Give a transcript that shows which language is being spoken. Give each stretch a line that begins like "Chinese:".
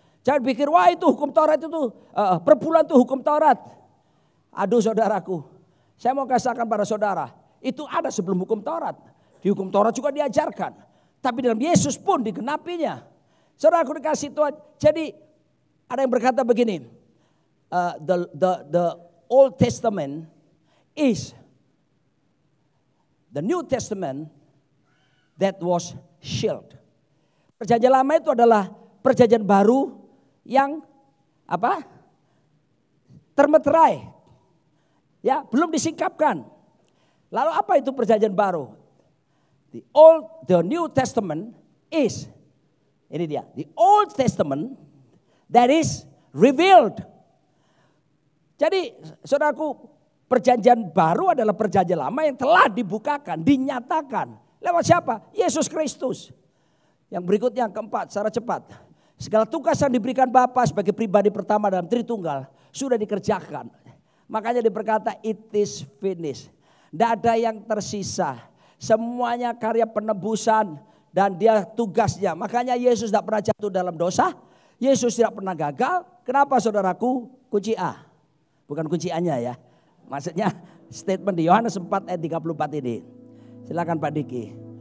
Indonesian: Jangan pikir, wah itu hukum Taurat itu, per bulan itu hukum Taurat. Aduh saudaraku, saya mau katakan pada saudara, itu ada sebelum hukum Taurat. Di hukum Taurat juga diajarkan. Tapi dalam Yesus pun digenapinya. Saudaraku dikasih Tuhan. Jadi ada yang berkata begini.
English: The Old Testament is the New Testament that was sealed.
Indonesian: Perjanjian lama itu adalah perjanjian baru yang apa? Termeterai. Ya, belum disingkapkan. Lalu apa itu perjanjian baru?
English: The New Testament is,
Indonesian: ini dia,
English: the Old Testament that is revealed.
Indonesian: Jadi saudaraku, perjanjian baru adalah perjanjian lama yang telah dibukakan, dinyatakan. Lewat siapa? Yesus Kristus. Yang berikutnya, keempat, secara cepat. Segala tugas yang diberikan Bapa sebagai pribadi pertama dalam Tritunggal sudah dikerjakan. Makanya berkata,
English: it is finished.
Indonesian: Tidak ada yang tersisa. Semuanya karya penebusan dan Dia tugasnya. Makanya Yesus tidak pernah jatuh dalam dosa. Yesus tidak pernah gagal. Kenapa saudaraku? Kunci A. Bukan kunci A-nya ya. Maksudnya statement di Yohanes 4 ayat 34 ini. Silakan Pak Diki.